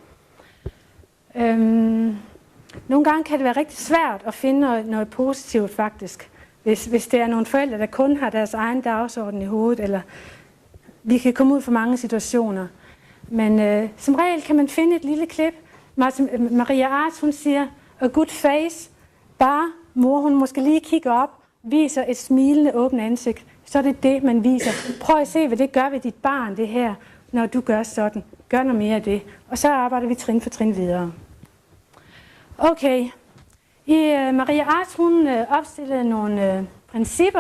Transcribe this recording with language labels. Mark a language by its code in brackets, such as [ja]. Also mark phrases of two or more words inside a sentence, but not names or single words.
[da] Nogle gange kan det være rigtig svært at finde noget positivt faktisk, hvis det er nogle forældre, der kun har deres egen dagsorden i hovedet, eller vi kan komme ud for mange situationer. Men som regel kan man finde et lille klip. Maria Arts, hun siger, [en] a good face. [da] Bare mor, hun måske lige kigger op, viser et smilende, åbent ansigt. Så er det det, man viser. Prøv at se, hvad det gør ved dit barn, det her, når du gør sådan. Gør noget mere af det. Og så arbejder vi trin for trin videre. Okay. Maria Arts, hun opstillede nogle principper.